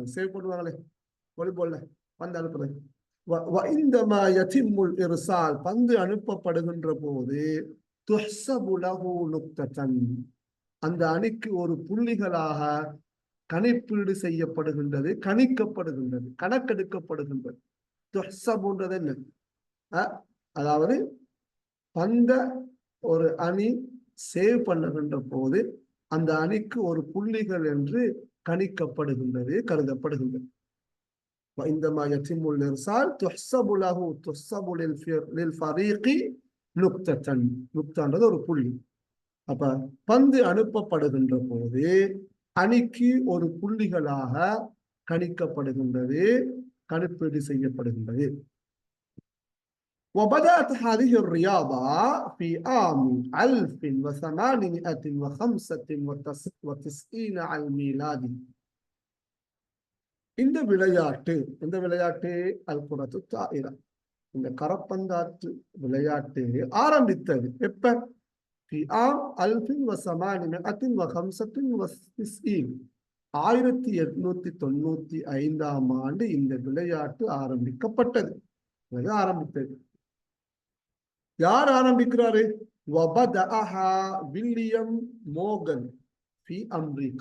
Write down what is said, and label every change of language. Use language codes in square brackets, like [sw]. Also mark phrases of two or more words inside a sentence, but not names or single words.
[ta] சேவ் பண்ணுவாங்களே வாலிபால்ல பந்து அனுப்புறது. இர்சால் பந்து அனுப்பப்படுகின்ற போது [ar] تحسب له نقطة [ta] அந்த அணிக்கு ஒரு புள்ளிகளாக கணிப்பீடு செய்யப்படுகின்றது, கணிக்கப்படுகின்றது, கணக்கெடுக்கப்படுகின்றது. துஹ்ஸபுன்றது என்ன? அதாவது பந்த ஒரு அணி சேவ் பண்ணுகின்ற போது அந்த அணிக்கு ஒரு புள்ளிகள் என்று கணிக்கப்படுகின்றது, கருதப்படுகின்றது. [ar] وعندما يتم الإرسال تحسب له تحسب للفريق نقطة. [ta] நுக்தான்றது ஒரு புள்ளி. அப்ப பந்து அனுப்பப்படுகின்ற போது அணிக்கு ஒரு புள்ளிகளாக கணிக்கப்படுகின்றது, கணிப்பீடு செய்யப்படுகின்றது. [ar] وبدأت هذه الرياضة في عام 1895 على الميلاد. [ta] இந்த விளையாட்டு [ar] الكرة الطائرة, [ta] இந்த கரப்பந்தாட்டு விளையாட்டு ஆரம்பித்தது எப்ப? [ar] في عام [ta] 1895 1895ஆம் ஆண்டு இந்த விளையாட்டு ஆரம்பிக்கப்பட்டது. யார் ஆரம்பிக்கிறாரு? [ar] وبدأها வில்லியம் மோகன் في அமெரிக்கா.